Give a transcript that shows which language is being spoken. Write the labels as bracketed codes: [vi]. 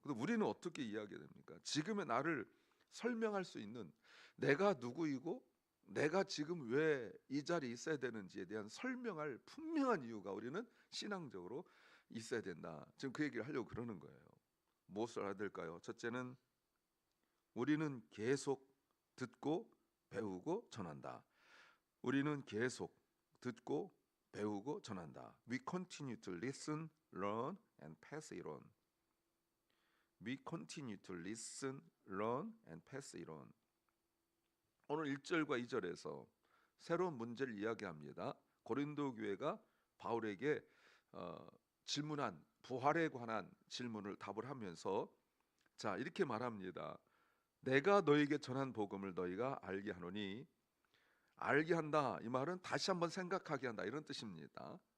[ko] 근데 우리는 어떻게 이야기됩니까? 지금의 나를 설명할 수 있는, 내가 누구이고 내가 지금 왜 이 자리에 있어야 되는지에 대한 설명할 분명한 이유가 우리는 신앙적으로 있어야 된다. 지금 그 얘기를 하려고 그러는 거예요. 무엇을 알아야 될까요? 첫째는 우리는 계속 듣고 배우고 전한다. 우리는 계속 듣고 배우고 전한다. [en] We continue to listen, learn, and pass it on. We continue to listen, learn, and pass it on. [ko] 오늘 1절과 2절에서 새로운 문제를 이야기합니다. 고린도 교회가 바울에게 질문한 부활에 관한 질문을 답을 하면서 자 이렇게 말합니다. 내가 너에게 전한 복음을 너희가 알게 하노니, 알게 한다 이 말은 다시 한번 생각하게 한다 이런 뜻입니다.